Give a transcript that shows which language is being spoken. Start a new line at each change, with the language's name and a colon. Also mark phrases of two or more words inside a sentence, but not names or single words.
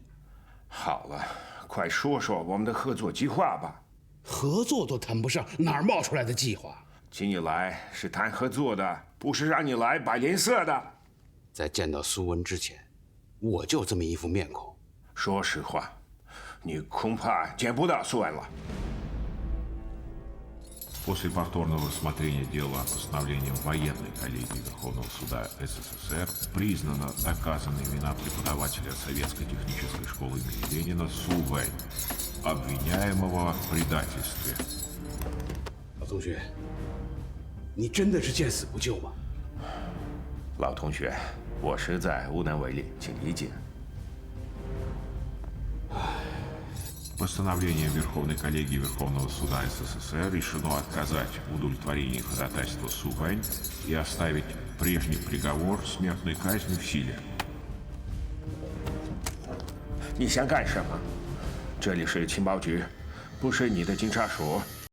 Chinese: 好了，快说说我们的合作计划吧。合作都谈不上，哪儿冒出来的计划？请你来是谈合作的，不是让你来摆脸色的。在见到苏文之前，我就这么一副面孔。说实话，你恐怕见不到苏文了。
Russian: После повторного рассмотрения дела постановлением военной коллегии Верховного суда СССР признана доказанной вина преподавателя Советской технической школы имени Ленина Су Вэнь, обвиняемого в предательстве.
Chinese: 老同学，你真的是见死不救吗？老同学，我实在无能为力，请理解。
Russian: Постановлением Верховной коллегии Верховного суда СССР решено отказать в удовлетворении ходатайства Су Вэнь и оставить прежний приговор смертной казни в силе.
Chinese: 你想干什么？这里是情报局，不是你的警察署。